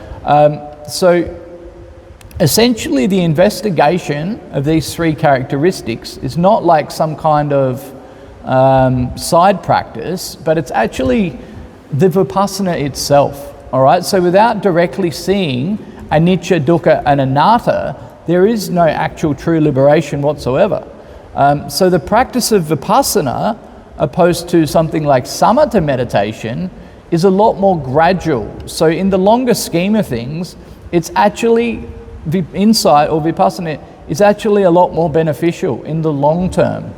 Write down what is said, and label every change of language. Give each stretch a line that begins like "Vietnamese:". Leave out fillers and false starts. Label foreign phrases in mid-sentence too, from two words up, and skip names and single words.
English: So essentially the investigation of these 3 characteristics is not like some kind of side practice, but it's actually the vipassana itself. All right, so without directly seeing
Pali: anicca, dukkha,
English: and anatta, there is no actual true liberation whatsoever. So the practice of vipassana, opposed to something like samatha meditation, is a lot more gradual. So in the longer scheme of things, it's actually, insight or vipassana is actually a lot more beneficial in the long term.